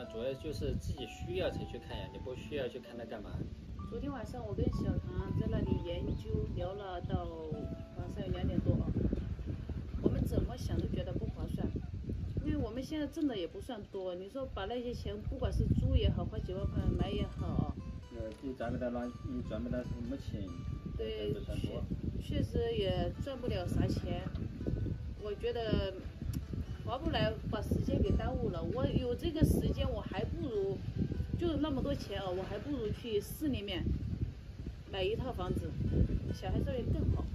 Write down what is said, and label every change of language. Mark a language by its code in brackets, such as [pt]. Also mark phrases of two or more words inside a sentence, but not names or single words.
[zh] 主要就是自己需要才去看呀，你不需要去看它幹嘛？昨天晚上我跟小唐在那裡研究聊了到晚上2點多啊。我們怎麼想都覺得不划算，因為我們現在掙的也不算多。你說把那些錢，不管是租也好，花幾萬塊買也好，你賺不到什麼錢，對，確實也賺不了啥錢。我覺得划不來，把時間給耽誤了。我有這個時間，我還不如就那麼多錢啊，我還不如去市裡面買一套房子，小孩教育更好。